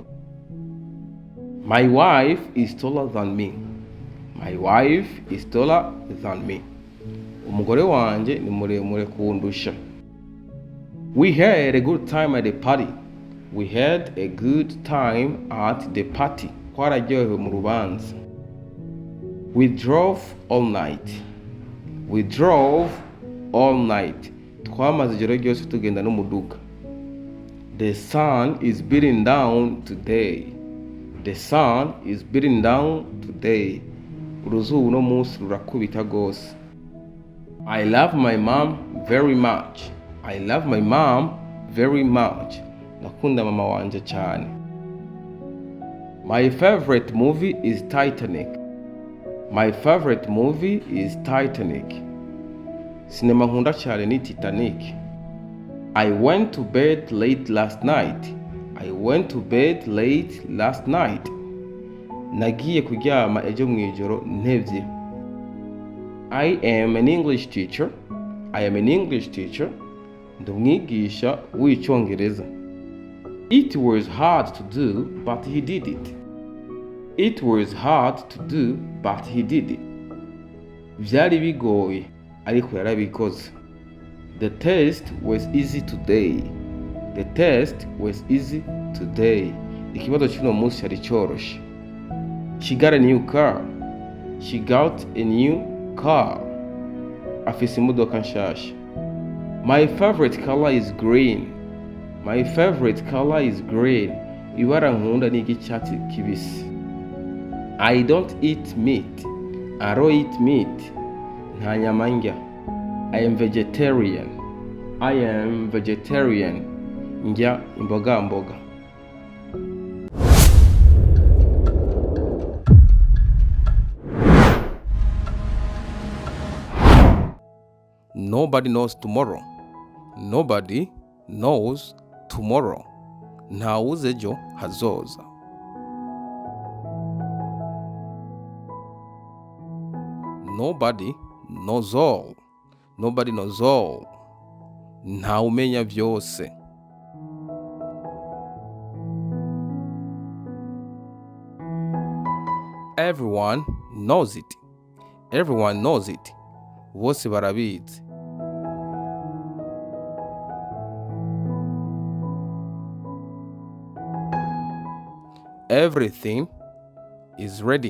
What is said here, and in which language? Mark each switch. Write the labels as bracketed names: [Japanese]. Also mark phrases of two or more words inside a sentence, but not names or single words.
[English] My wife is taller than me. My wife is taller than me. [Rundi] Umugore wanje ni muremure kundusha. [English] We had a good time at the party. We had a good time at the party. [Rundi] Twararyohewe mu rubanza. [English] We drove all night. We drove all night. [Rundi] Twamaze ijoro ryose tugenda n'umuduga. [English] The sun is beating down today. The sun is beating down today. [Rundi] Uruzuba uno munsi rurakubita gose. [English] I love my mom very much. I love my mom very much. [Rundi] Nakunda mama wanje cyane. [English] My favorite movie is Titanic. My favorite movie is Titanic. [Rundi] Sinema nkunda cyane ni Titanic. [English] I went to bed late last night. I went to bed late last night. [Rundi] Nagiye kuryama ejo mwijoro ntevye. [English] I am an English teacher. I am an English teacher. [Rundi] Ndumwigisha w'Icyongereza. [English] It was hard to do, but he did it. It was hard to do, but he did it. [Rundi] Vyari bigoye, ariko yarabikoze. [English] The test was easy today. The test was easy today. [Rundi] Ikibazo cy'uno munsi cyari cyoroshe. [English] She got a new car. She got a new car. [Rundi] Afise imodoka nshasha. [English] My favorite color is green. My favorite color is green. [Rundi] ibara nkunda ni iry'icyatsi kibisi. [English] I don't eat meat. I don't eat meat. [Rundi] Nta nyama ndya. [English] I am vegetarian. I am vegetarian. [Rundi] Ndya imboga mboga. [English] Nobody knows tomorrow. Nobody knows tomorrow. [Rundi] Ntawuzi ejo hazoza. [English] Nobody knows all. Nobody knows all. [Rundi] Ntawumenya byose. [English] Everyone knows it. Everyone knows it. [Rundi] Bose barabizi. [English] Everything is ready.